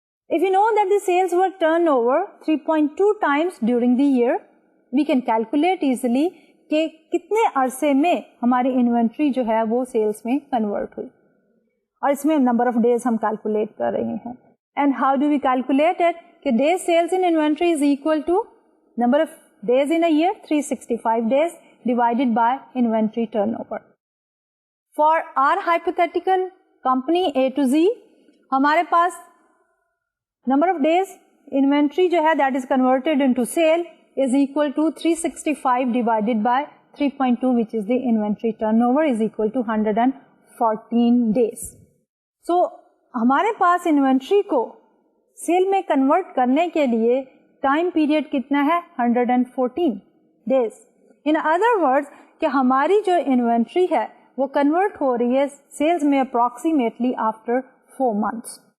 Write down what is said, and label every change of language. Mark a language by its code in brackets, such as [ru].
[en] If you know that the sales were turned over 3.2 times during the year, we can calculate easily [ur] کہ کتنے عرصے میں ہماری inventory جو ہے وہ سیلز میں کنورٹ ہوئی, اور اس میں نمبر آف ڈیز ہم کیلکولیٹ کر رہے ہیں. [en] And how do we calculate it, کہ days sales in inventory is equal to number of days in a year 365 days divided by inventory turnover. For our hypothetical company A to Z, [ur] ہمارے پاس [en] number of days inventory [ur] جو ہے [en] that is converted into sale is equal to 365 divided by 3.2, which is the inventory turnover, is equal to 114 days. [ur] So ہمارے پاس inventory کو cell میں convert کرنے کے لیے time period کتنا ہے, [en] 114 days. In other words [ur] کہ ہماری جو انوینٹری ہے وہ کنورٹ ہو رہی ہے سیلز میں [en] Approximately after 4 months.